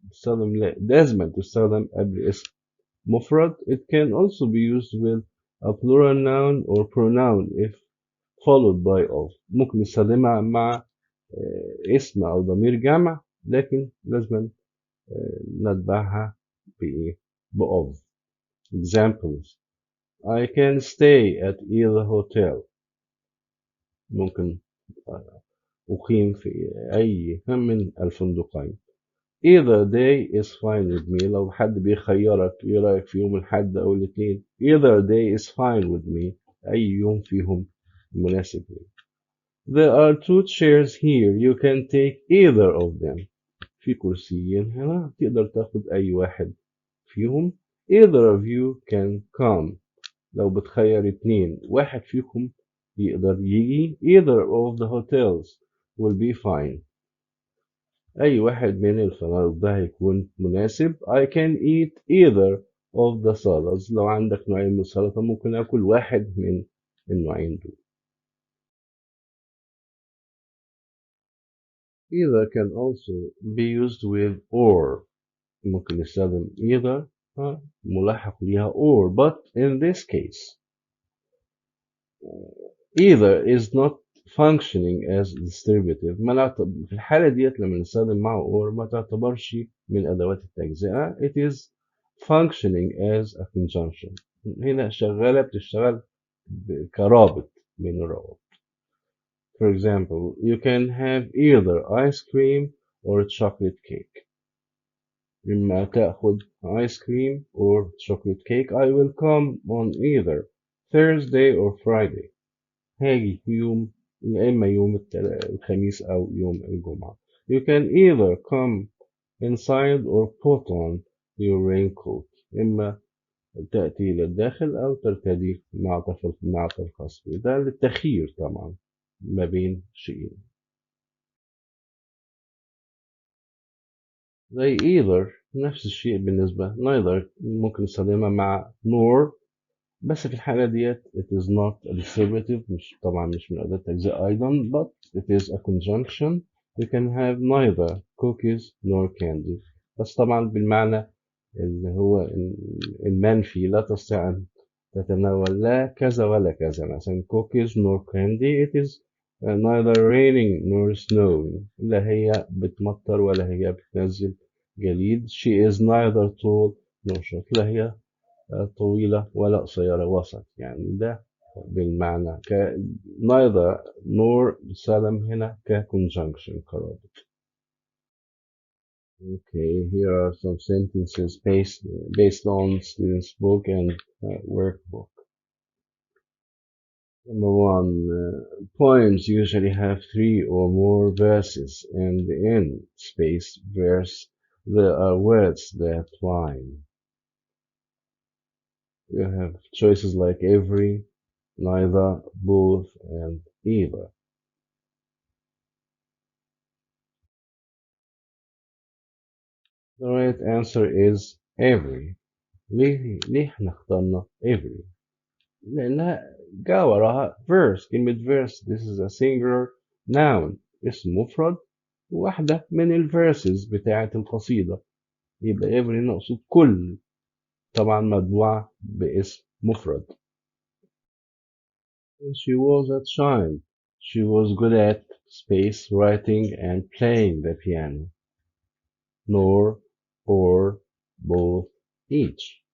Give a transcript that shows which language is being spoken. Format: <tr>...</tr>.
<ar>تستخدم لازم تستخدم قبل اسم مفرد.</ar> <en>It can also be used with a plural noun or pronoun if followed by of.</en> <ar>ممكن نستخدمها مع اسم أو ضمير جمع لكن لازم نتبعها بإيه؟ of.</ar> <en>Examples. I can stay at either hotel.</en> <ar>ممكن أقيم في أي من الفندقين.</ar> <en>Either day is fine with me.</en> <ar>لو حد بيخيرك ايه رأيك في يوم الأحد أو الاثنين.</ar> <en>Either day is fine with me.</en> <ar>أي يوم فيهم مناسب لي.</ar> <en>There are two chairs here. You can take either of them.</en> <ar>في كرسيين هنا تقدر تاخد أي واحد فيهم.</ar> <en>Either of you can come.</en> <ar>لو بتخير اتنين واحد فيكم يقدر يجي.</ar> <en>Either of the hotels will be fine.</en> <ar>أي واحد من الفنادق ده هيكون مناسب.</ar> <en>I can eat either of the salads.</en> <ar>لو عندك نوعين من السلطة ممكن آكل واحد من النوعين دول.</ar> <en>Either can also be used with or.</en> <ar>ممكن نستخدم either ملحق ليها or.</ar> <en>But in this case either is not functioning as distributive.</en> <ar>في الحالة ديت لما نستخدم معه or ما تعتبرش من أدوات التجزئة.</ar> <en>It is functioning as a conjunction.</en> <ar>هنا شغالة بتشتغل كرابط بين الروابط.</ar> <en>For example, you can have either ice cream or chocolate cake.</en> <ar>إما تأخذ</ar> <en>ice cream or chocolate cake. I will come on either Thursday or Friday.</en> <ar>هاجي يوم إما يوم الخميس أو يوم الجمعة.</ar> <en>You can either come inside or put on your raincoat.</en> <ar>إما تأتي إلى الداخل أو ترتدي معطف الخاص به. ده للتخيير طبعا ما بين شيئين. زي either نفس الشيء بالنسبة neither ممكن نستخدمها مع nor بس في الحالة ديت</ar> <en>it is not a distributive</en> <ar>طبعا مش من أداة التجزئة أيضا</ar> <en>but it is a conjunction. You can have neither cookies nor candy.</en> <ar>بس طبعا بالمعنى اللي هو المنفي لا تستطيع أن تتناول لا كذا ولا كذا. مثلا</ar> <en>cookies nor candy. It is neither raining nor snowing.</en> <ar>لا هي بتمطر ولا هي بتنزل جليد.</ar> <en>She is neither tall nor short.</en> <ar>لا هي طويلة ولا قصيرة وسط. يعني ده بالمعنى neither nor بتستخدم هنا conjunction كرابط.</ar> <en>Okay, here are some sentences based on students' book and workbook. Number one, poems usually have three or more verses, and in space verse there are words that rhyme. You have choices like every, neither, both, and either. The right answer is every.</en> <ar>ليه احنا اخترنا every؟ لأنها جا وراها verse. كلمة verse</ar> <en>this is a singular noun،</en> <ar>اسم مفرد، واحدة من الفيرسز بتاعة القصيدة، يبقى every نقصد كل، طبعا مطبوعة باسم مفرد.</ar> <en>When she was a child she was good at space writing and playing the piano. Nor, or, both, each.</en>